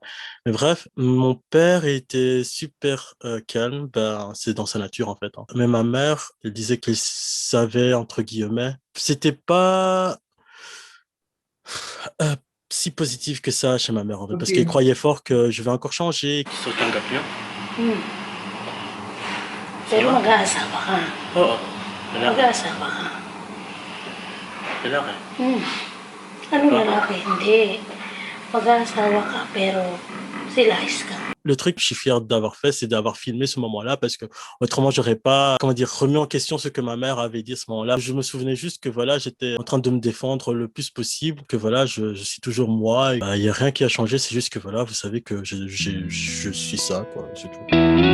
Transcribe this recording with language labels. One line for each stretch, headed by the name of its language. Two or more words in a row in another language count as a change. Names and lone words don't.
French: Mais bref, mon père était super calme, ben, c'est dans sa nature en fait, hein. Mais ma mère, elle disait qu'elle savait, entre guillemets, c'était pas euh, si positif que ça chez ma mère en fait, Ok. parce qu'elle croyait fort que je vais encore changer.
Filipino: Tanggap niyo? Pero mag-aasawa ka. Oo. Mag-aasawa ka. Lalaki. Anong lalaki? Hindi. Mag-aasawa ka, pero silahis ka.
French: Le truc que je suis fier d'avoir fait, c'est d'avoir filmé ce moment-là parce que autrement, j'aurais pas, comment dire, remis en question ce que ma mère avait dit à ce moment-là. Je me souvenais juste que voilà, j'étais en train de me défendre le plus possible, que voilà, je suis toujours moi. Il y a rien qui a changé, c'est juste que voilà, vous savez que je suis ça, quoi, c'est tout.